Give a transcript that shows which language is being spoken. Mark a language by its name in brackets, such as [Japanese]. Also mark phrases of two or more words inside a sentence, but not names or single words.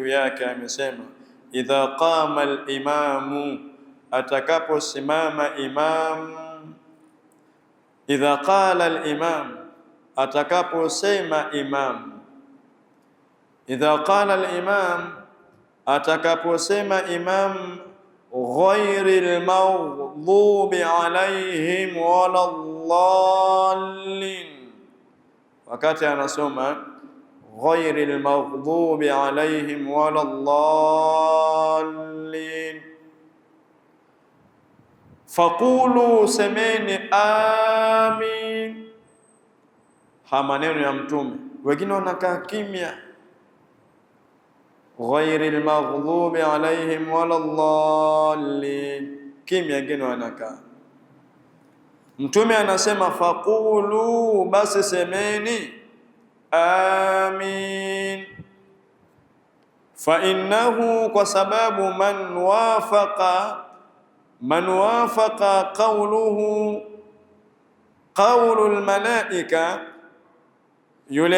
[Swahili] yake amesema, [Arabic] إذا قام الإمام, [Swahili] atakaposimama imam, [Arabic] إذا قال الإمام, [Swahili] atakaposema imam, [Arabic] إذا قال الإمام, [Swahili] atakaposema imam, [Arabic] غير المغضوب عليهم ولا الضالين, [Swahili] wakati anasoma [Arabic] غير المغضوب عليهم ولا الضالين, [Swahili] faqulu, semeni amin. Ha, maneno ya mtume, wengine wanakaa kimya, [Arabic] غير المغضوب عليهم ولا الضالين, [Swahili] kimya, wengine wanakaa. Mtume anasema faqulu, basi semeni amin. [Arabic] فإنه, [Swahili] kwa sababu [Arabic] من وافق قوله قول الملائكة, [Swahili] yule